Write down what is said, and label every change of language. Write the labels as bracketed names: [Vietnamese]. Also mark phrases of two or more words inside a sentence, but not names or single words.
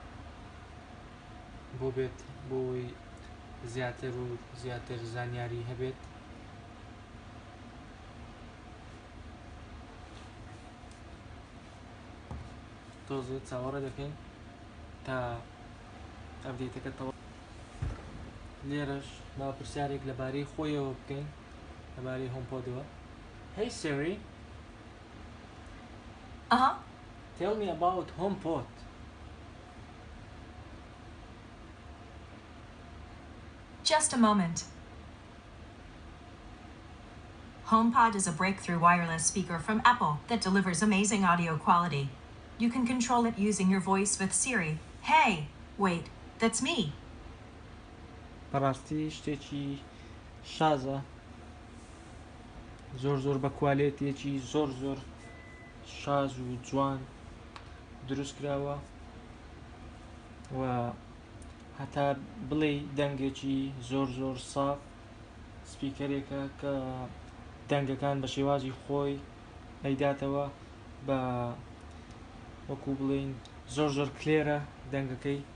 [Central Kurdish] بۆ بێت بۆی زیاتر و زیاتر زانیاری هەبێت تۆزێ چاوەڕێ دەکەین تا ئەپدێتەکە تەواو لێرەش با پرسیارێک لەبارەی خۆیەوە بکەین لەبارەی هۆمپۆدەوە [English] Hey Siri, Uh-huh. tell me about HomePod. Just a moment. HomePod is a breakthrough wireless speaker from Apple that delivers amazing audio quality. You can control it using your voice with Siri. Hey, wait, that's me. [Central Kurdish] بەڕاستی شتێکی شازە زۆر بە کوالێتێکی زۆر شاز و جوان دروست کراوە و هەتا بڵێ دەنگێکی زۆر ساف سپیکەرێکە کە دەنگەکان بە شێوازی خۆی ئەیداتەوە بە وەکو بڵێن زۆر کلێرە دەنگەکەی